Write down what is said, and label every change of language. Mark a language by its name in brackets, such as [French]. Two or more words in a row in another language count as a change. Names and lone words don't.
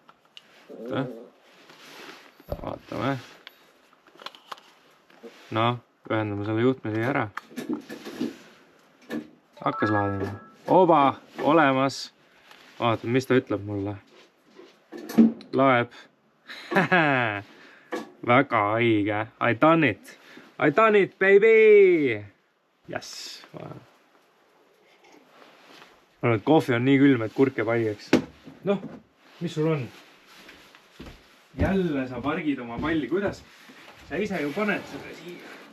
[Estonian] Vaatame. No. Ühendame selle juhtme siia ära. Hakkas laadima. Oba, olemas. Vaatame, mis ta ütleb mulle. Laeb. Väga õige. [English] I done it. I done it, baby! Yes. [Estonian] Kohvi on nii külm, et kurk jääb haigeks. Noh, mis sul on? Jälle sa pargid oma palli. Kuidas? Sa ise ju paned selle siia.